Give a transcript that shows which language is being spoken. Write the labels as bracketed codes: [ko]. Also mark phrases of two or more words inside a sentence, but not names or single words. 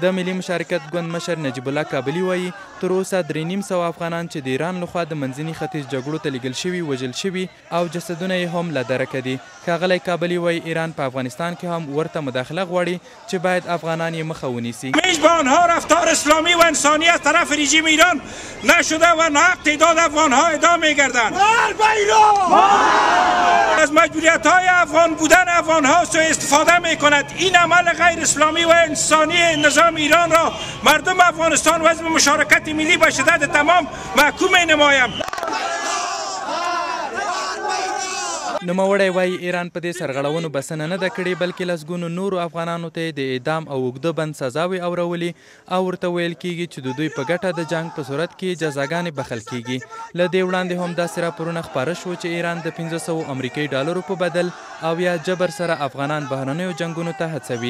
[ps] د ملي مشارکت ګوند مشر نجیب الله کابلي وایي تر اوسه 3,500 افغانان چې د ایران لخوا د منځني ختیځ جګړو ته لیږل شوي وژل شوي او جسدونه یې هم له درکه دي. ښاغلی کابلي وایي ایران په افغانستان کې هم ورته مداخله غواړي چې باید افغانان یې مخه ونیسي. [fa] میزبانها رفتار اسلامی و انسانی از طرف رژیم ایران نشده و ناحق تعداد افغانها اعدام می‌گردند. از مجبوریت‌های افغان بودن افغان‌ها سوء استفاده می‌کند. این عمل غیر اسلامی و انسانی نظام ایران را مردم افغانستان و حزب مشارکت ملی به شدت تمام محکوم می‌نمایم. [ps] نوموړی وایي ایران په دې سرغړونو بسنه نه ده کړې بلکې لسګونو نورو افغانانو ته د اعدام او اوږده بند سزاوې اورولي او ورته ویل کیږي چې د دوی په ګټه د جنګ په صورت کې جزاګانې بخښل کیږي. له دې وړاندې هم داسې راپورونه خپاره شو چې ایران د 500 امریکایي ډالرو په بدل او یا جبر سره افغانان بهرنیو جنګونو ته هڅوي.